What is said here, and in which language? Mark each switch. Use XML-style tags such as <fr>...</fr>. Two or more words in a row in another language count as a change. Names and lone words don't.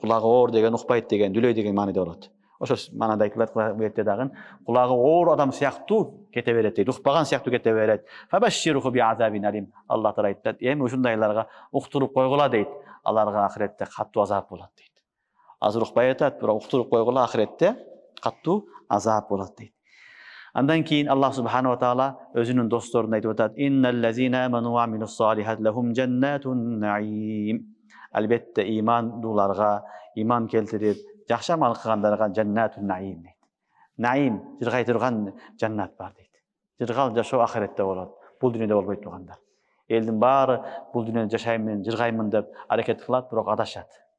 <ky>Кулагы оор деген укпайт деген, дүлөй деген маанада болот. Ошо маанада айтылат бетте дагы кулагы оор адам сыяктуу кете берет дейт, укпаган сыяктуу кете берет.</ky> <ar>فبشره بعذاب أليم.</ar> <ky>Аллах Таала айтат, эми ушундайларга уктуруп койгула дейт. Аларга ахиретте каттуу азап болот дейт. Азыр укпай атат, бирок уктуруп койгула, ахиретте каттуу азап болот дейт. Андан кийин</ky> <ar>الله سبحانه وتعالى</ar> <ky>өзүнүн досторуна айтып атат,</ky> <ar>إن الذين آمنوا وعملوا الصالحات لهم جنات النعيم.</ar> <ky>Албетте имандууларга, иман келтирип жакшы амал кылгандарга</ky> <ar>جنات النعيم</ar> <ky>дейт. Наим, жыргай турган жаннат бар дейт. Жыргал жашоо ахиретте болот. Бул дүйнөдө болбойт тугандар. Элдин баары бул дүйнөдө жашаймын, жыргаймын деп аракет кылат, бирок адашат.</ky>